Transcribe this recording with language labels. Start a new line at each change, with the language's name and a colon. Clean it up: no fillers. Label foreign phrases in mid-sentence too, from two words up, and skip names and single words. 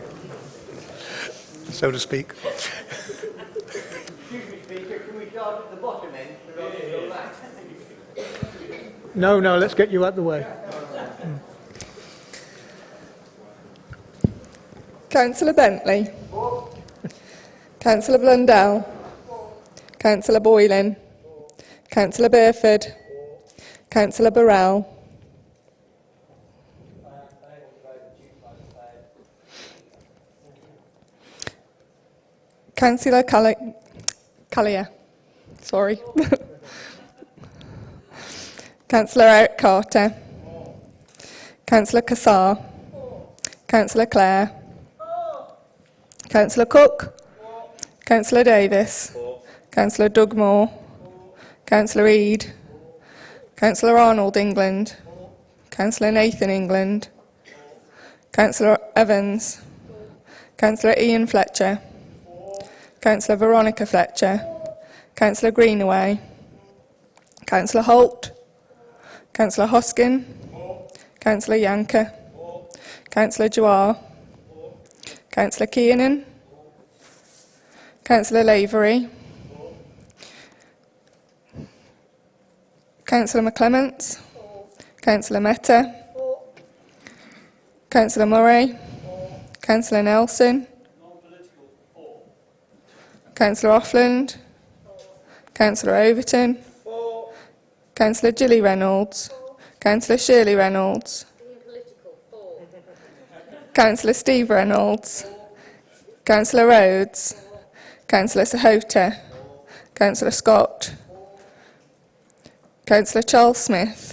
English: So to speak. Excuse me, Speaker, can we start at the bottom? No, let's get you out the way. Councillor Bentley. Councillor Blundell. Councillor Boylan. Councillor Burford. Councillor Burrell. Councillor Collier. Sorry. Councillor Eric Carter. Councillor Cassar. Councillor Clare. Councillor Cook. Councillor Davis. Councillor Doug Moore. Councillor Eade. Councillor Arnold England. Councillor Nathan England. Councillor Evans. Councillor Ian Fletcher. Councillor Veronica Fletcher. Councillor Greenaway. Councillor Holt. Councillor Hoskin. Councillor Yanker. Councillor Jawar. Councillor Kiernan. Councillor Lavery. Councillor McClements. Councillor Mehta. Councillor Murray. Councillor Nelson. Councillor Offland. Councillor Overton. Councillor Gilly Reynolds. Councillor Shirley Reynolds. Councillor Steve Reynolds. Councillor Rhodes. Councillor Sahota. Councillor Scott. Councillor Charles Smith.